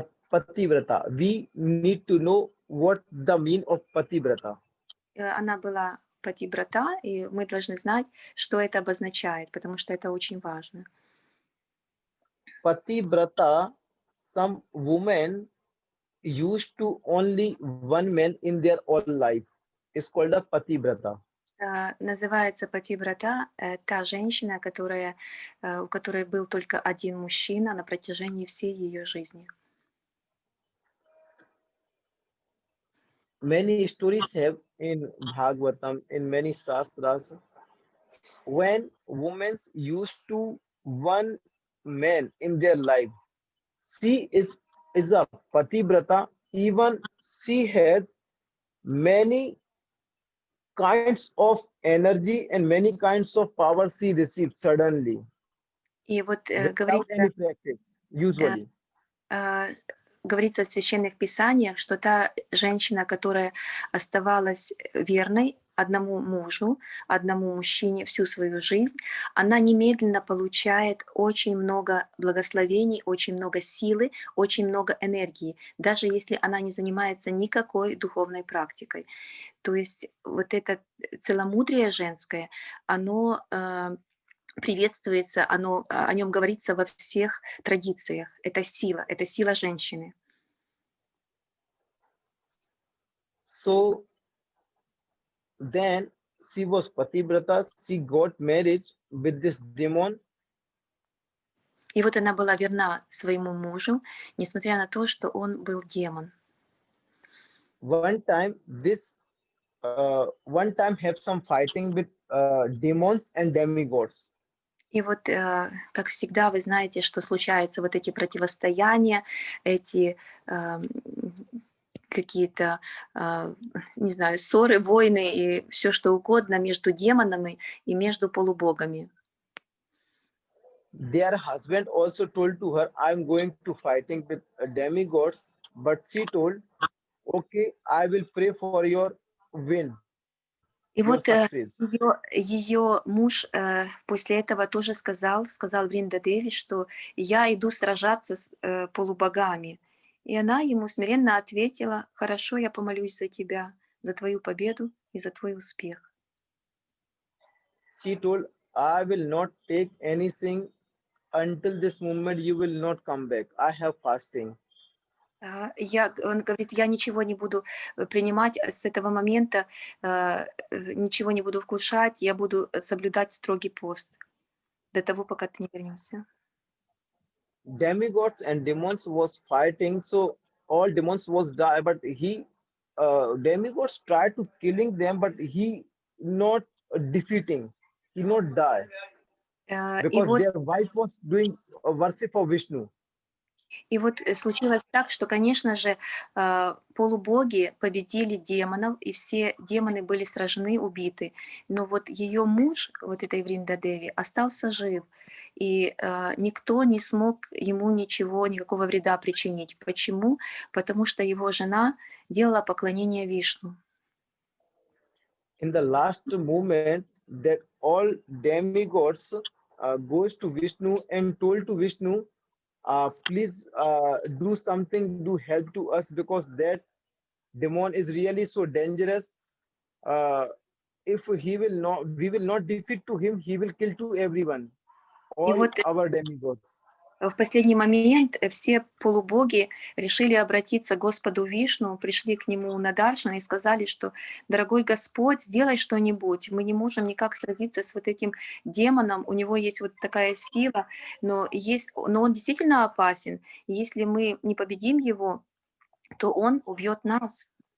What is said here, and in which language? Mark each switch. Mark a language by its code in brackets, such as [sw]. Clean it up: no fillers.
[en] Pativrata. We need to know what the mean of Pativrata. [ru] Она была Патибрата, и мы должны знать, что это обозначает, потому что это очень важно. [en] Pativrata, some women used to only one man in their whole life. It's called a Pativrata. [ru] Называется Патибрата та женщина, у которой был только один мужчина на протяжении всей ее жизни. [en] Many stories have in Bhagavatam, in many Shastras, when women used to one man in their life. She is a Pativrata, even she has many kinds of energy and many kinds of power she received suddenly [ru] И вот [en] without any practice, usually. [ru] говорится в священных писаниях, что та женщина, которая оставалась верной одному мужу, одному мужчине всю свою жизнь, она немедленно получает очень много благословений, очень много силы, очень много энергии, даже если она не занимается никакой духовной практикой. То есть вот это целомудрие женское, оно приветствуется, о нем говорится во всех традициях. Это сила женщины. [en] So then she was Pativrata, she got married with this demon. [ru] И вот она была верна своему мужу, несмотря на то, что он был демон. [en] One time have some fighting with demons and demigods. [ru] И вот, как всегда, вы знаете, что случаются вот эти противостояния, эти какие-то, не знаю, ссоры, войны и все что угодно между демонами и между полубогами. [en] Their husband also told to her, I'm going to fighting with demigods, but she told, okay, I will pray for your win, [ru] И [en] your [ru] вот [en] success. [ru] ее муж после этого тоже сказал Вринда Деви, что я иду сражаться с полубогами. И она ему смиренно ответила: хорошо, я помолюсь за тебя, за твою победу и за твой успех. [en] She told, I will not take anything until this moment you will not come back. I have fasting. [ru] Он говорит, я ничего не буду принимать с этого момента, ничего не буду вкушать, я буду соблюдать строгий пост до того, пока ты не вернешься. [en] Demigods and demons was fighting, so all demons was die, but demigods tried to killing them, but he not defeating, he not die, [ru] И [en] because [ru] вот [en] their wife was doing worship of Vishnu. [ru] И вот случилось так, что, конечно же, полубоги победили демонов, и все демоны были сражены, убиты. Но вот ее муж, вот этой Вринда Деви, остался жив, и никто не смог ему ничего, никакого вреда причинить. Почему? Потому что его жена делала поклонение Вишну. [en] In the last moment, that all demigods goes to Vishnu and told to Vishnu, please do something, do help to us, because that demon is really so dangerous. If we will not defeat to him, he will kill to everyone, [ru] И [en] all [ru] вот [en] our demigods. [ru] в последний момент все полубоги решили обратиться к Господу Вишну, пришли к нему на Даршан и сказали, что, дорогой Господь, сделай что-нибудь, мы не можем никак сразиться с вот этим демоном, у него есть вот такая сила, но он действительно опасен, и если мы не победим его, то он убьет нас.